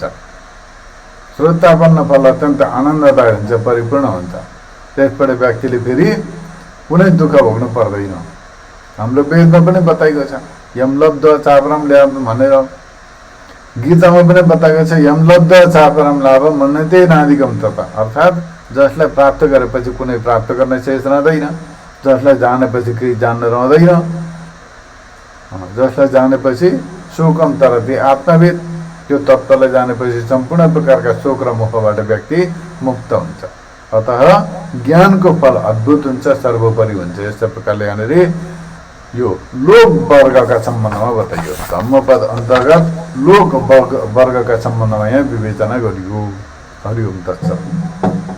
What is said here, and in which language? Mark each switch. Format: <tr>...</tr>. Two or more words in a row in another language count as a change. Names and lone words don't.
<ne>श्रोतापन्न फल अत्यन्त आनन्ददायक हुन्छ, परिपूर्ण हुन्छ। त्यसबाट व्यक्तिले फेरि कुनै दुःख भोग्नु पर्दैन। हाम्रो वेदमा पनि बताएको छ</ne> <sa>यमलब्ध चापरम ल्याभ</sa> <ne>भनेर, गीतामा पनि बताएको छ</ne> <sa>यमलब्ध चापरम लाभ मन्यते नादिकम तथा,</sa> <ne>अर्थात् जसलाई प्राप्त गरेपछि कुनै प्राप्त गर्ने शेष रहँदैन, जसलाई जानेपछि केही जान्न रहँदैन, जसलाई जानेपछि</ne> <sa>शोकम तरति आत्मविद,</sa> <ne>त्यो तत्त्वलाई जानेपछि सम्पूर्ण प्रकारका शोक र मोहबाट व्यक्ति मुक्त हुन्छ। अतः ज्ञानको फल अद्भुत हुन्छ, सर्वोपरि हुन्छ। यस्तै प्रकारले यहाँनिर यो लोक वर्गका सम्बन्धमा बताइयो। धम्मपद अन्तर्गत लोक वर्गका सम्बन्धमा यहाँ विवेचना गरियो।</ne> <sa>हरि ओम तत्सत्।</sa>